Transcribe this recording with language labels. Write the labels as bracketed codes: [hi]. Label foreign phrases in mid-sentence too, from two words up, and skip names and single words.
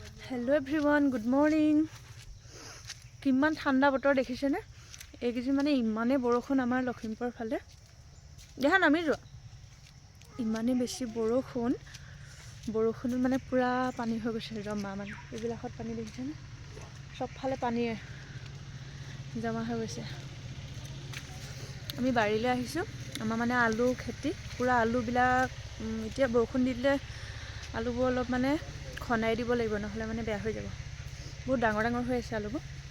[en] hello everyone good morning [as] কিমান ঠাণ্ডা বতৰ দেখিছে নে এইকেইদিন মানে ইমানে বৰষুণ আমাৰ লখিমপুৰ ফালে দেখা নামি যোৱা ইমানে বেছি বৰষুণ মানে পুৰা পানী হৈ গৈছে জমা মানে এইবিলাকত পানী দেখিছে নে সব ফালে পানী জমা হৈ গৈছে আমি বাৰিলে আহিছো আমাৰ মানে আলু খেতি পুৰা আলু বিলাক এতিয়া বৰষুণ দিলে আলুবোৰ অলপ মানে খনাই দিব লাগিব নহলে মানে বেয়া হৈ যাব বহুত ডাঙৰ ডাঙৰ হৈ আছে আলুবোৰ